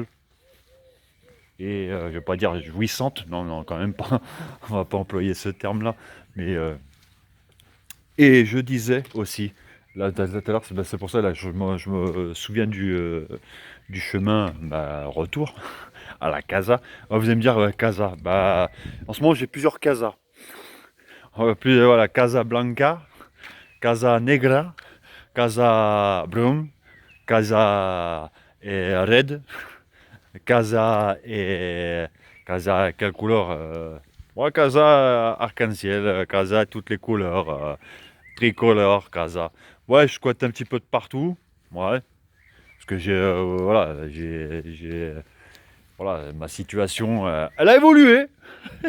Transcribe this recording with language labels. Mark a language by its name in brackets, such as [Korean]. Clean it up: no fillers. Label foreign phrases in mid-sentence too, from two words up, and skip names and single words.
[French] Et je vais pas dire jouissante, non, non, quand même pas, on va pas employer ce terme-là, mais et je disais aussi, là tout à l'heure, c'est pour ça, là, je me souviens du chemin retour à la casa. Ah, vous allez me dire, casa, bah, en ce moment j'ai plusieurs casas, voilà, Casa Blanca, Casa Negra, Casa Brun, Casa Red, Casa et Casa, quelle couleur ouais, Casa arc-en-ciel, Casa toutes les couleurs, tricolore, Casa. Ouais, je squatte un petit peu de partout. Ouais, parce que voilà, voilà, ma situation, elle a évolué.